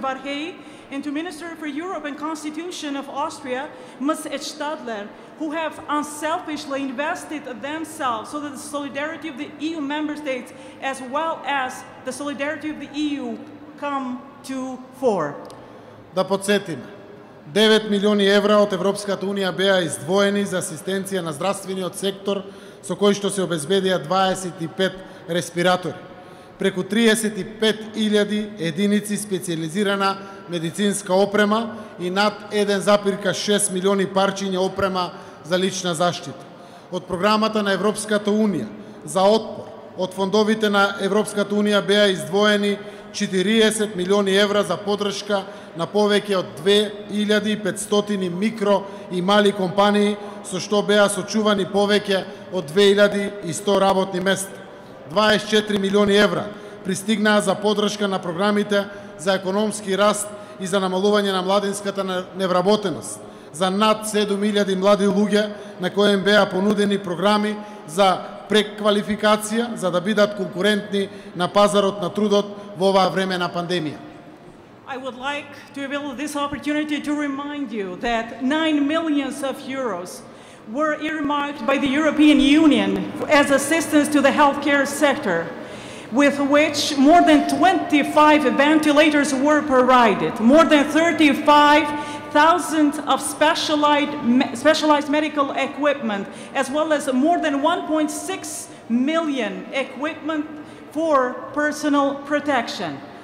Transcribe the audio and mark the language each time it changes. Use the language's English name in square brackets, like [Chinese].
[English] Varhejija, and to Minister for Europe and Constitution of Austria, Ms. Edstadlera, who have unselfishly invested themselves so that the solidarity of the EU member states, as well as the solidarity of the EU, come to fore. [Macedonian] Да подсетиме, 9 милиони евра од Европската Унија беа издвоени за асистенција на здравствениот сектор, со кои што се обезбедија 25 респиратори, преку 35.000 единици специјализирана медицинска опрема и над 1,6 милиони парчиња опрема за лична заштита. Од програмата на Европската Унија за отпор, од фондовите на Европската Унија беа издвоени 40 милиони евра за поддршка на повеќе од 2500 микро и мали компании, со што беа сочувани повеќе од 2100 работни места. 24 милиони евра пристигнаа за поддршка на програмите за економски раст и за намалување на младинската невработеност, за над 7000 млади луѓе на кои им беа понудени програми за преквалификација за да бидат конкурентни на пазарот на трудот во оваа време на пандемија. [English] I would like to avail this opportunity to remind you that 9 million euros were earmarked by the European Union as assistance to the healthcare sector, with which more than 25 ventilators were provided, more than 35,000 of specialized medical equipment, as well as more than 1.6 million equipment for personal protection.